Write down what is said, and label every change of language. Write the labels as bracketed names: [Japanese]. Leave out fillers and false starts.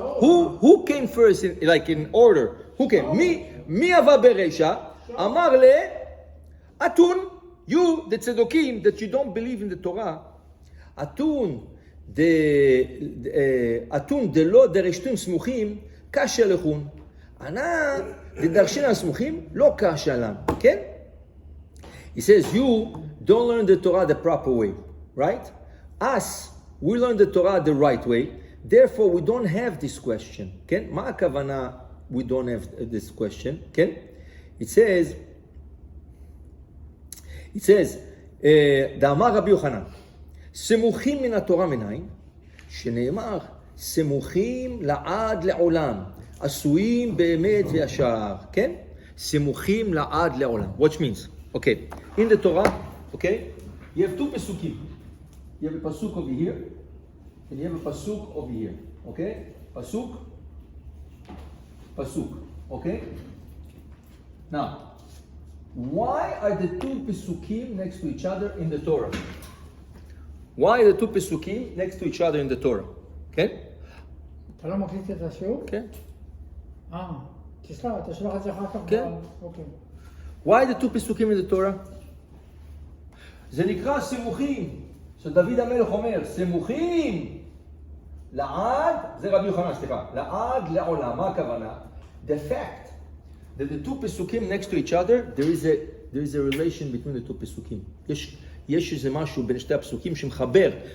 [English] Who came first, in order? Who came? [Hebrew] מי אהבה ברשע? [Aramaic] אמר אתון, [English] you, the tzedоkim, that you don't believe in the Torah, [Aramaic] אתון דלא דרשתים סמוכים, קשה לכון. [Hebrew] ענה דדרשין הסמוכים, לא קשה להם, כן? [English] He says, you don't learn the Torah the proper way, right? Us, we learn the Torah the right way, therefore we don't have this question, כן? [Hebrew] מה הכוונה [English] we don't have this question, כן? It says, [Hebrew] דאמר רבי יוחנן, סמוכים מן התורה מנין, שנאמר, סמוכים לעד לעולם, עשויים באמת וישר, כן? סמוכים לעד לעולם. [English] Which means, okay, in the Torah, okay, you have two pesukim. You have a pasuk over here, and you have a pasuk over here, okay? Pasuk, okay? Now, why are the two pesukim next to each other in the Torah? Why are the two pesukim next to each other in the Torah? Okay? [Hebrew] אתה לא מקליט את השיעור? כן. תשלח את זה אחר כך. כן. אוקיי. [English] Why the two pesukim in the Torah? [Hebrew] זה נקרא סמוכים. שדוד המלך אומר, סמוכים לעד, זה רבי יוחנן, סליחה, לעד לעולם. מה הכוונה? [English] The fact that the two pesukim next to each other, there is a relation between the two pesukim. [Hebrew] יש איזה משהו בין שתי הפסוקים שמחבר.